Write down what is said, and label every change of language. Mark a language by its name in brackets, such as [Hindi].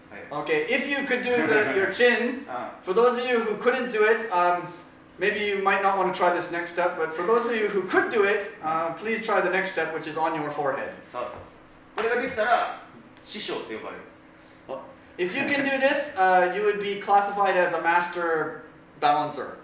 [English] Okay, if you could do your chin, for those of you who couldn't do it, maybe you might not want to try this next step, but for those of you who could do it, please try the next step, which is on your forehead. [Japanese] そう。これができたら師匠と呼ばれる。 [English] If you can do this, you would be classified as a master balancer.